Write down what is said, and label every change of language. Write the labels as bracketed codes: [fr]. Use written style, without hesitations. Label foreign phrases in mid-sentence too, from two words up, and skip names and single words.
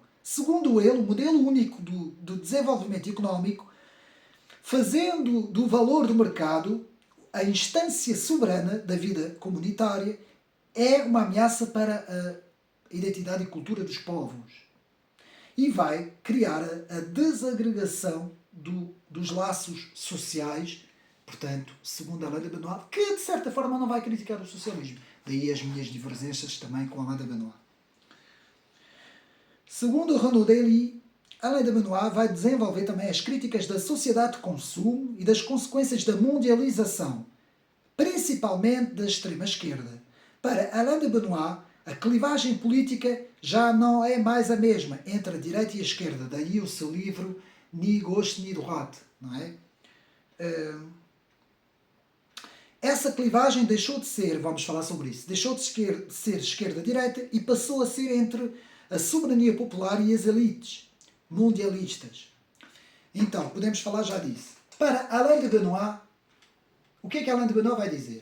[pt] Segundo ele, o modelo único do desenvolvimento económico, fazendo do valor do mercado a instância soberana da vida comunitária, é uma ameaça para a identidade e cultura dos povos. E vai criar a desagregação dos laços sociais. Portanto, segundo Alain de Benoit, que de certa forma não vai criticar o socialismo. Daí as minhas divergências também com Alain de Benoit. Segundo Renaud Dely, Alain de Benoit vai desenvolver também as críticas da sociedade de consumo e das consequências da mundialização, principalmente da extrema-esquerda. Para Alain de Benoit, a clivagem política já não é mais a mesma entre a direita e a esquerda. Daí o seu livro Ni gauche ni droite, não é? Essa clivagem deixou de ser, vamos falar sobre isso, deixou de ser esquerda-direita e passou a ser entre a soberania popular e as elites mundialistas. Então, podemos falar já disso. Para Alain de Benoit, o que é que Alain de Benoit vai dizer?